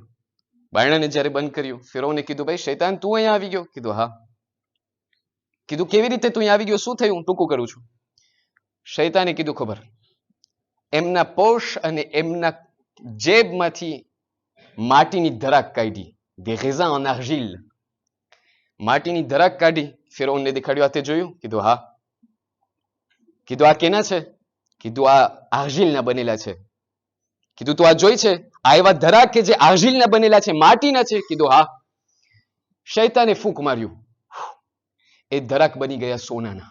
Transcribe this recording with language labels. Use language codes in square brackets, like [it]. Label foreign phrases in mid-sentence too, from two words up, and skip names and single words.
[gu] બાયણાને જ્યારે બંધ કર્યું, ફિરૌને કીધું ભાઈ શૈતાન તું અહીંયા આવી ગયો? કીધું હા. કીધું કેવી રીતે તું અહીંયા આવી ગયો, શું થયું? ટૂંકું કરું છું. શૈતાને કીધું ખબર, એમના પોશ અને એમના જેબમાંથી માટીની ધરાક કાઢી, [fr] des raisins en argile, [gu] માટીની ધરાક કાઢી. ફિરૌનને દેખાડ્યું, આ તે જોયું? કીધું હા. કીધું આ કેના છે? કીધું આ આર્જિલના બનેલા છે. કીધું તું આ જોઈ છે? આ એવા ધરાક કે જે આર્જિલના બનેલા છે, માટીના છે? કીધું હા. શૈતાને ફૂંક માર્યું, એ ધરાક બની ગયા સોનાના.